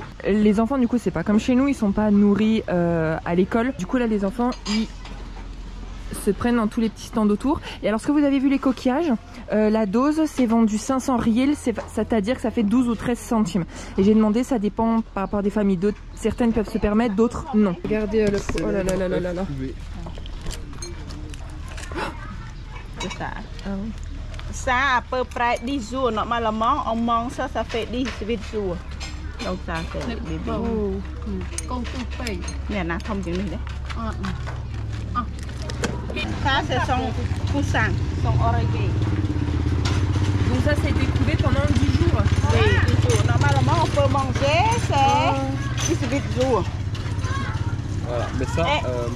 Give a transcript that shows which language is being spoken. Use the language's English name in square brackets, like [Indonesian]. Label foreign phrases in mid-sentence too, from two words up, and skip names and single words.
[French] Les enfants, du coup, c'est pas comme chez nous, ils sont pas nourris à l'école. Du coup, là, les enfants, ils se prennent dans tous les petits stands autour. Et alors, ce que vous avez vu, les coquillages, la dose, c'est vendu 500 riels, c'est-à-dire que ça fait 12 ou 13 centimes. Et j'ai demandé, ça dépend par rapport à des familles. Certaines peuvent se permettre, d'autres non. Regardez le... Oh là là là là là là. C'est ça. Ah oui. Ça, à peu près 10 jours, normalement, on mange ça, ça fait 18 jours. Donc ça, c'est les bébés. Oh. [Vietnamese] Nè, nè, không chịu đi đấy. [French] Ça, c'est son coussin, son oreiller. Donc ça, ça a été couvé pendant 10 jours. Oui, 10 jours. Normalement, on peut manger, c'est 18 jours. Voilà, mais ça, moi